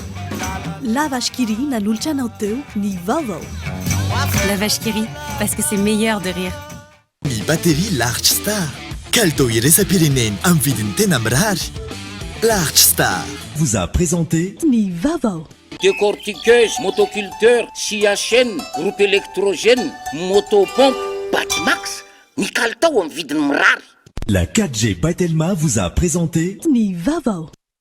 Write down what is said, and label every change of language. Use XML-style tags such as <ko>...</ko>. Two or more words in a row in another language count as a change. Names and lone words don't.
<mg>La vache qui rit nanolotra anao teo ny vaovao.</mg> <fr>La vache qui rit, parce que c'est meilleur de rire.</fr> <mg>Ny batterie Large Star. Kalitao iraisam-pireneny amin'ny vidiny tena mirary.</mg> <fr>Large Star vous a présenté</fr> <mg>ny vaovao.</mg> <fr>Décortiqueuse, motoculteur, scia chaîne, groupe électrogène, motopompe, Batimax.</fr> <mg>Ny kalitao amin'ny vidiny mirary.</mg> <fr>La 4G Batelma vous a présenté</fr> <mg>ny vaovao.</mg>